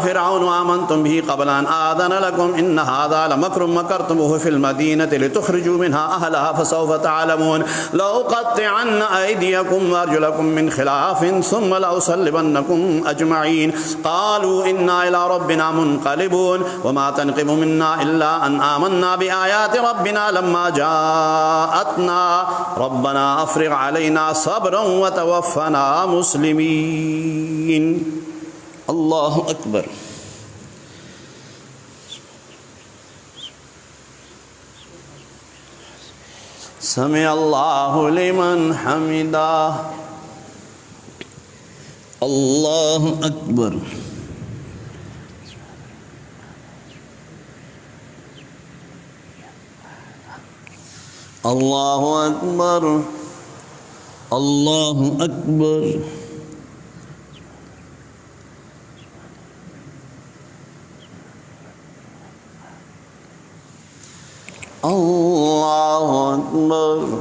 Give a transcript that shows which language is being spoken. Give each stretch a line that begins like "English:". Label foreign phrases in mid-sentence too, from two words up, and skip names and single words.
Arabic: فرعون آمنتم به قبل أن آذن لكم إن هذا لمكر مكرتموه في المدينة لتخرجوا منها أهلها فسوف تعلمون لأقطعن أيديكم وأرجلكم من خلاف ثم لأصلبنكم أجمعين قالوا إنا إلى ربنا منقلبون وما تنقم منا إلا أن آمنا بآيات ربنا لما جاءتنا ربنا أفرغ علينا صبرا وتوفنا مسلمين۔ اللہ اکبر۔ سمع اللہ لمن حمدہ۔ اللہ اکبر۔ اللہ اکبر۔ اللہ اکبر۔ اللہ اکبر۔